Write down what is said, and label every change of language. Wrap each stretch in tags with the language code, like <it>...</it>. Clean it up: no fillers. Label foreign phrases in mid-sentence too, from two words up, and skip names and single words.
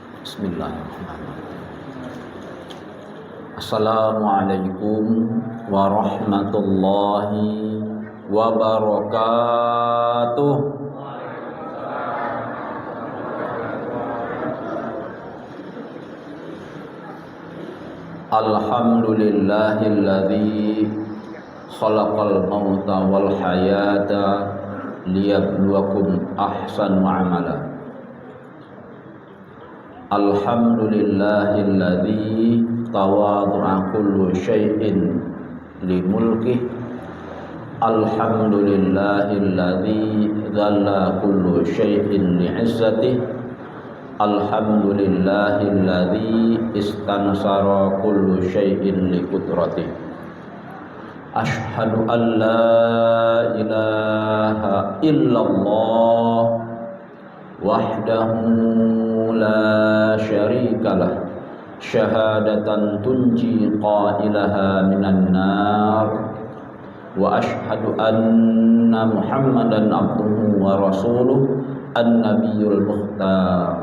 <ar>بسم الله الرحمن الرحيم. السلام عليكم ورحمة الله وبركاته. الحمد لله الذي خلق الموت والحياة ليبلوكم أحسن عملا. الحمد لله الذي تواضع كل شيء لملكه. الحمد لله الذي ذل كل شيء لعزته. الحمد لله الذي استنصر كل شيء لقدرته. أشهد أن لا إله إلا الله وحده لا شريك له، شهادة تنجي قائلها من النار، وأشهد أن محمدا عبده ورسوله النبي المختار.</ar>